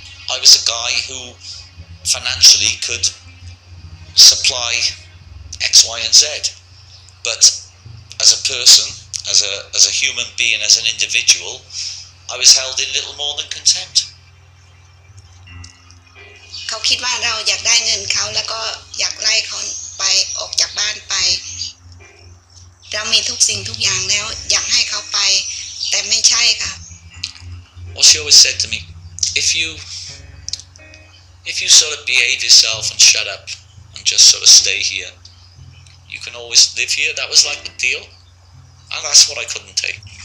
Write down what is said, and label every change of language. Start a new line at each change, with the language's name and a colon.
English: I was a guy who financially could supply X, Y, and Z, but as a person, as a human being, as an individual, I was held in little more than contempt.
Thai: เขาคิดว่าเราอยากได้เงินเขาแล้วก็อยากไล่เขาไปออกจากบ้านไปเรามีทุกสิ่งทุกอย่างแล้วอยากให้เขาไปแต่ไม่ใช่ค่ะ
English: Well, she always said to me, if you sort of behave yourself and shut up and just sort of stay here, you can always live here. That was like the deal, and that's what I couldn't take.